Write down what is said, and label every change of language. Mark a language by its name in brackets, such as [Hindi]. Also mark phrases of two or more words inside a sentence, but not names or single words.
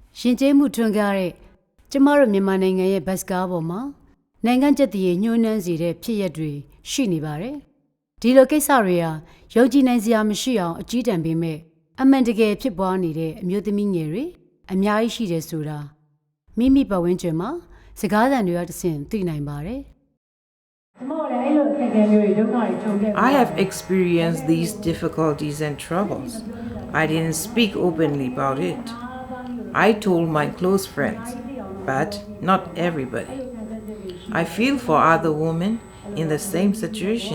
[Burmese] ရှင်ကျေးမှုထွန်းကားတဲ့ကျမတို့မြန်မာနိုင်ငံရဲ့ဘတ်စကားပေါ်မှာနိုင်ငံကျက်တည်ညှိုးနှမ်းစေတဲ့ဖြစ်ရပ်တွေရှိနေပါတယ်။ဒီလိုကိစ္စတွေဟာယုံကြည်နိုင်စရာမရှိအောင်အကြီးတန်းပေမဲ့အမှန်တကယ်ဖြစ်ပွားနေတဲ့အမျိုးသမီးငယ်တွေအများကြီးရှိတယ်ဆိုတာမိမိပတ်ဝန်းကျင်မှာစကားသံတွေကတဆင့်သိနိုင်ပါတယ်။ [English] I have experienced these difficulties and troubles. I didn't speak openly about it. I told my close friends, but not everybody. I feel for other women in the same situation.